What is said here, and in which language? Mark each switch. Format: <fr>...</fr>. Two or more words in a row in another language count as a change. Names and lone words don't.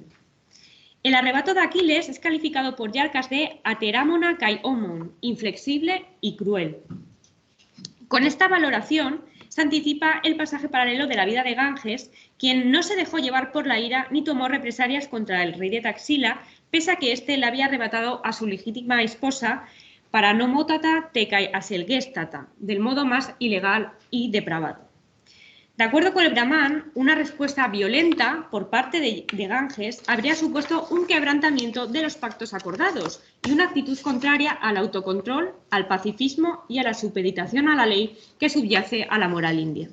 <es>El arrebato de Aquiles es calificado por Iarcas de</es> <el>ἀτέραμονα καὶ ὠμόν,</el> <es>inflexible y cruel. Con esta valoración se anticipa el pasaje paralelo de la vida de Ganges, quien no se dejó llevar por la ira ni tomó represalias contra el rey de Taxila, pese a que éste le había arrebatado a su legítima esposa</es> <el>παρανομώτατά τε καὶ ἀσελγέστατα,</el> <es>del modo más ilegal y depravado. De acuerdo con el Brahman, una respuesta violenta por parte de Ganges habría supuesto un quebrantamiento de los pactos acordados y una actitud contraria al autocontrol, al pacifismo y a la supeditación a la ley que subyace a la moral india.</es>